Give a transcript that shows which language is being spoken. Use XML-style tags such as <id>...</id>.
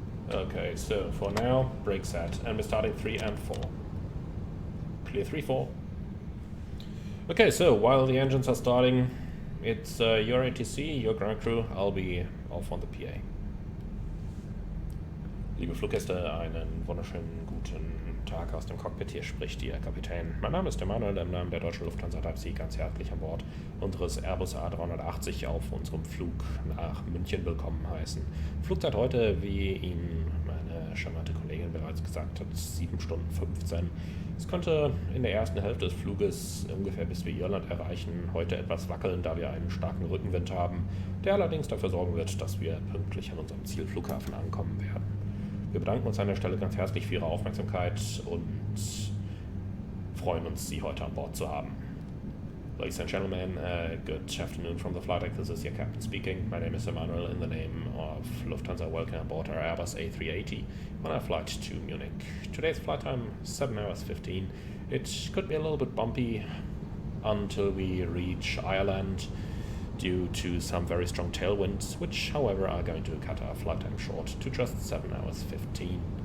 <en>Okay, so for now, brake set. And we're starting 3 and 4. Clear 3, 4. Okay, so while the engines are starting, it's your ATC, your ground crew. I'll be off on the PA.</en> <de>Liebe Fluggäste, einen wunderschönen guten Tag aus dem Cockpit. Hier spricht Ihr Kapitän. Mein Name ist Emanuel, im Namen der deutschen Lufthansa darf Sie ganz herzlich an Bord unseres Airbus A380 auf unserem Flug nach München willkommen heißen. Flugzeit heute, wie Ihnen meine charmante Kollegin bereits gesagt hat, 7 Stunden 15. Es könnte in der ersten Hälfte des Fluges ungefähr bis wir Irland erreichen, heute etwas wackeln, da wir einen starken Rückenwind haben, der allerdings dafür sorgen wird, dass wir pünktlich an unserem Zielflughafen ankommen werden. Wir bedanken uns an der Stelle ganz herzlich für Ihre Aufmerksamkeit und freuen uns, Sie heute an Bord zu haben.</de> <en>Ladies and gentlemen, good afternoon from the flight deck. This is your captain speaking. My name is Emanuel. In the name of Lufthansa, welcome aboard our Airbus A380 on our flight to Munich. Today's flight time, 7 hours 15. It could be a little bit bumpy until we reach Ireland due to some very strong tailwinds, which, however, are going to cut our flight time short to just 7 hours 15.</en>